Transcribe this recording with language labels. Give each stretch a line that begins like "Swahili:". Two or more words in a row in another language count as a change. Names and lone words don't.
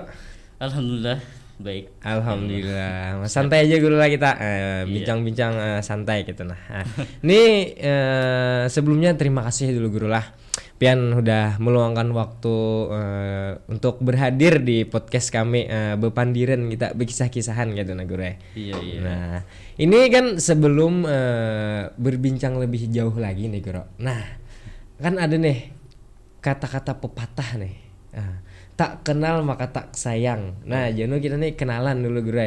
Indonesian: Alhamdulillah baik. Alhamdulillah, santai aja dulu lah kita bincang-bincang santai gitu nah. Ini sebelumnya terima kasih dulu guru lah, Pian udah meluangkan waktu untuk berhadir di podcast kami Bepandiran kita berkisah-kisahan gitu nah guru ya. Iya. Nah ini kan sebelum berbincang lebih jauh lagi nih guru. Nah kan ada nih kata-kata pepatah nih. Tak kenal maka tak sayang. Nah, Jano kita nih kenalan dulu guru ya.